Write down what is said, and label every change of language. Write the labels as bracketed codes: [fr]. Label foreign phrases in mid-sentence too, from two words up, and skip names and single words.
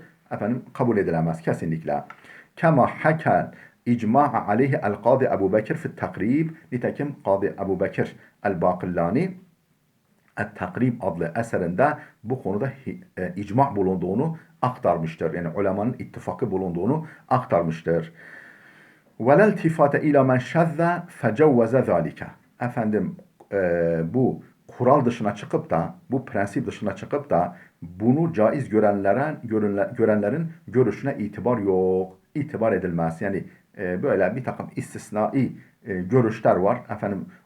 [tr] Kabul edilemez kesinlikle. [ar] كما حكى الإجماع عليه القاضي أبو بكر في التقريب. [tr] Nitekim Kadi Ebu Bekir el-Bakillani Et-Takrib adlı eserinde bu konuda icma bulunduğunu aktarmıştır. Yani ulemanın ittifakı bulunduğunu aktarmıştır. [ar] وَلَا الْتِفَاتَ اِلَى مَنْ شَذَّ فَجَوَّزَ ذَٰلِكَ. [tr] Bu kural dışına çıkıp da, bu prensip dışına çıkıp da bunu caiz görenlerin görüşüne itibar yok. İtibar edilmez. Yani böyle bir takım istisnai görüşler var.